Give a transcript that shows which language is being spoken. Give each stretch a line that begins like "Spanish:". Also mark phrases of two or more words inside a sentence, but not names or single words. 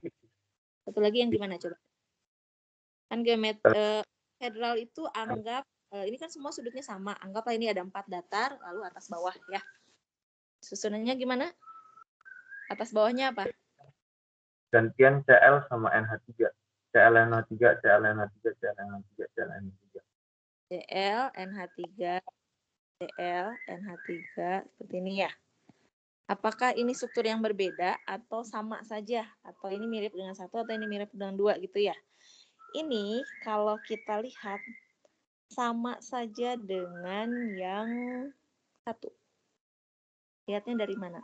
Indonesian: yang gimana coba? Kan geometri hedral itu anggap ini kan semua sudutnya sama. Anggaplah ini ada 4 datar lalu atas bawah ya. Susunannya gimana? Atas bawahnya apa? gantian CL sama NH3. CL NH3, CL NH3, CL NH3, CL NH3. CL NH3, CL NH3 seperti ini ya. Apakah ini struktur yang berbeda atau sama saja? Atau ini mirip dengan 1 atau ini mirip dengan 2 gitu ya? Ini kalau kita lihat sama saja dengan yang 1. Lihatnya dari mana?